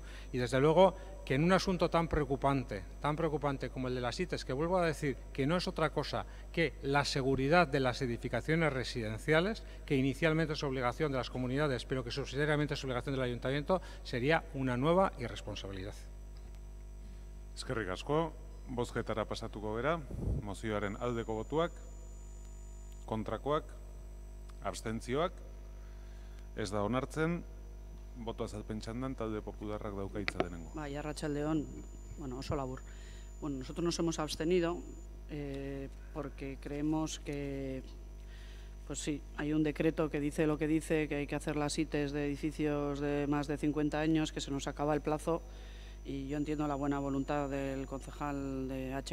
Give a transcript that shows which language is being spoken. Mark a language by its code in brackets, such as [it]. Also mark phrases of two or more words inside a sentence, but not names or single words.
[es] Y desde luego que en un asunto tan preocupante como el de las ITES, que vuelvo a decir que no es otra cosa que la seguridad de las edificaciones residenciales, que inicialmente es obligación de las comunidades, pero que subsidiariamente es obligación del Ayuntamiento, sería una nueva irresponsabilidad. [eu] Eskerrik asko, bozketara pasatuko gera, mozioaren aldeko botuak, kontrakoak, abstentzioak, ez da onartzen, boto azalpen txandan, talde popularrak dauka hitza denengo. Bai, arratsaldeon, bueno, oso labur. [es] Bueno, nosotros nos hemos abstenido porque creemos que, pues sí, hay un decreto que dice lo que dice, que hay que hacer las ITES de edificios de más de 50 años, que se nos acaba el plazo, y yo entiendo la buena voluntad del concejal de H.